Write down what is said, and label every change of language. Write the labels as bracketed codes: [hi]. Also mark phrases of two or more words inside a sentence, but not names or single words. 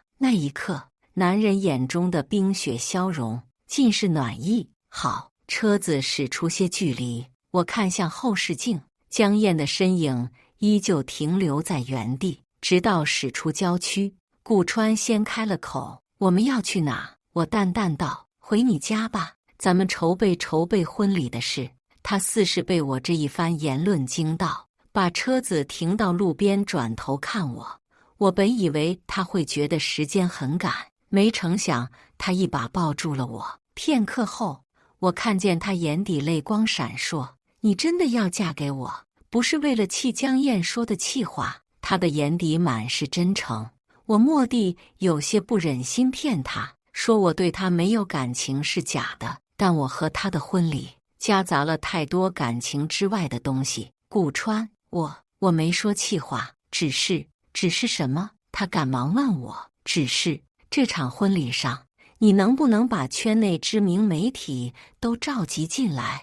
[zh] 那一刻，男人眼中的冰雪消融，盡是暖意。好，車子駛出些距離，我看向後視鏡，江燕的身影依舊停留在原地，直到駛出郊區。顧川先開了口：我們要去哪？我淡淡道：回你家吧，咱們籌備婚禮的事。他似是被我這一番言論驚到，把車子停到路邊，轉頭看我。我本以為他會覺得時間很趕，沒成想他一把抱住了我。片刻後，我看見他眼底淚光閃爍。你真的要嫁給我？不是為了氣江燕說的氣話，他的眼底滿是真誠。我蓦地有些不忍心騙他，說我對他沒有感情是假的，但我和他的婚禮夾雜了太多感情之外的東西。顧川，我沒說氣話，只是什麼？他趕忙問我，只是這場婚禮上，你能不能把圈內知名媒體都召集進來？